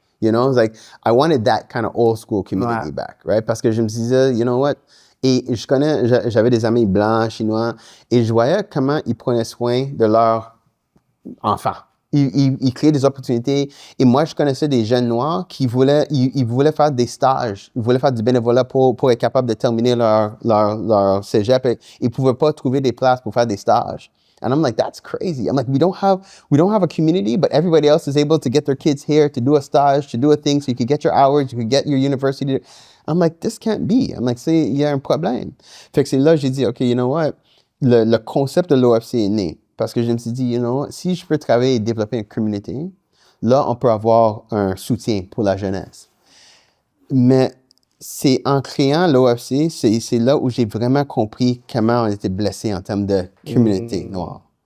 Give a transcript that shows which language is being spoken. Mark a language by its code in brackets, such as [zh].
[en] You know, it's like I wanted that kind of old school community back, right? [fr] Parce que je me disais, [en] you know what? [fr] Et j'avais des amis blancs, chinois, et je voyais comment ils prenaient soin de leurs enfants. Ils créaient des opportunités. Et moi, je connaissais des jeunes noirs qui voulaient faire des stages. Ils voulaient faire du bénévolat pour être capable de terminer leur cégep. Et ils ne pouvaient pas trouver des places pour faire des stages. [en] And I'm like, that's crazy. I'm like, we don't have a community, but everybody else is able to get their kids here to do a stage, to do a thing, so you could get your hours, you could get your university. I'm like, this can't be. I'm like, [fr] il y a un problème. Fait que c'est là que j'ai dit, [en] OK, you know what? [fr] Le concept de l'OFC est né. Parce que je me suis dit, you know, si je peux travailler et développer une communauté, là, on peut avoir un soutien pour la jeunesse. Mais c'est en créant l'OFC, c'est là où j'ai vraiment compris comment on était blessé en termes de communauté noire.